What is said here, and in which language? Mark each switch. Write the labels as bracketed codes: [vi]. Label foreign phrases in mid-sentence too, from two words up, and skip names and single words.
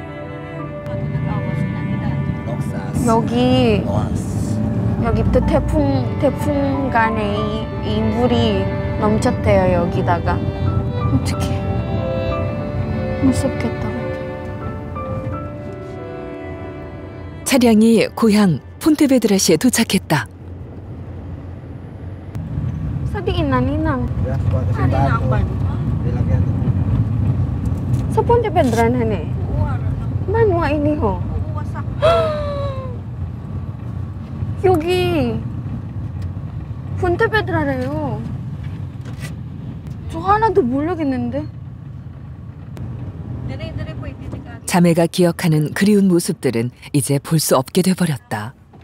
[ko] 여기부터 태풍간에 이 물이 넘쳤대요. 여기다가. 어떡해. 무섭겠다. 차량이 고향 폰테베드라시에 도착했다. [tl] Sabihin na, Ninang. Ninang ba? Sa Pontevedra na eh. [hil] Manwa ini ho. [ko] 여기 폰테베드라래요. 저 하나도 모르겠는데. 자매가 기억하는 그리운 모습들은 이제 볼 수 없게 돼버렸다.